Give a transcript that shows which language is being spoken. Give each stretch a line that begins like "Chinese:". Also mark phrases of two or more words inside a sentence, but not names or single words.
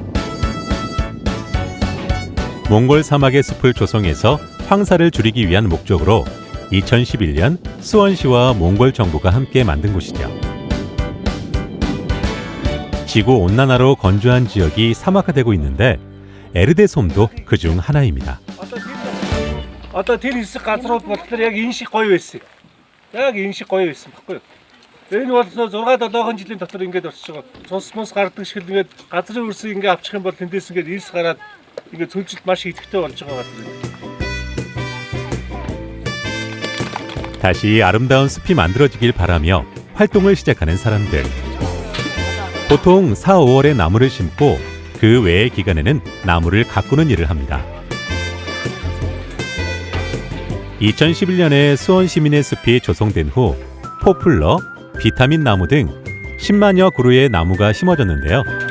Korean: 몽골 사막의 숲을 조성해서 황사를 줄이기 위한 목적으로 2011년 수원시와 몽골 정부가 함께 만든 곳이죠. 지구온난화로 건조한 지역이 사막화되고 있는데 에르데 솜도 그중 하나입니다.
Mongolian: Одоо тэр хэсэг газрууд болохоор яг энэ шиг гоё байсан. Яг энэ шиг гоё байсан баггүй юу? Энэ бол 6-7 жилийн дотор ингэж болчихж байгаа. Цус мус гардаг шиг ингээд газрын өрсөйг ингээд авчих юм бол тэндээс ингээд ирс гараад ингээд цөлжилт маш идэвхтэй болж байгаа газар.
Korean: 다시 아름다운 숲이 만들어지길 바라며 활동을 시작하는 사람들. 보통 4, 5월에 나무를 심고 그 외의 기간에는 나무를 가꾸는 일을 합니다. 2011년에 수원 시민의 숲이 조성된 후 포플러, 비타민 나무 등 10만여 그루의 나무가 심어졌는데요.